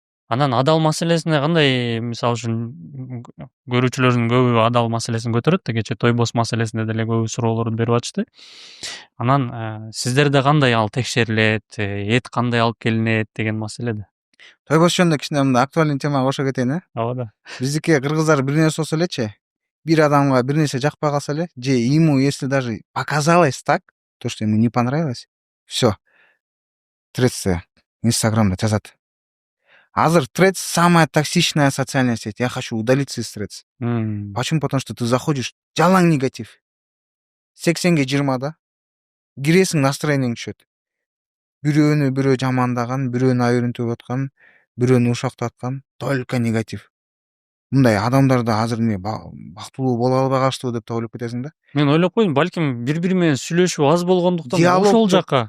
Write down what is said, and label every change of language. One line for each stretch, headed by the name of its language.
Kyrgyz: Анан адал маселесине кандай, мисалы үчүн көрүүчүлөрдүн көбү адал маселесин көтөрөт да, кечээ той бос маселесинде деле көбү суроолорду берип атышты. Анан сиздерде кандай ал текшерилет, эт кандай алып келинет деген маселеде? Той бос жөнүндө кичине мындай актуальный темага кошо кетейин, Ооба да. Биздики кыргыздар бир нерсе болсо элечи, бир адамга бир нерсе жакпай калса эле, же
Russian: ему если даже показалось так, то, что ему не понравилось, всё. Threads
Kyrgyz: Инстаграмда жазат. Азыр
Russian: Threads самая токсичная социальная сеть. Я хочу удалиться из Threads. Почему? Потому что ты заходишь,
Kyrgyz: жалаң негатив. 80-ге 20 да. Киресиң, настроениең түшөт. Бирөөнү бирөө жамандаган, бирөөнү айырын төгүп аткан, бирөөнү ушактаткан,
Russian: только негатив.
Kyrgyz: Мындай адамдарды азыр эмне бактылуу боло албай калыштыбы деп да ойлоп кетесиң да. Мен ойлоп койдум, балким бири-бири менен сүйлөшүү аз болгондуктан ошол жакка.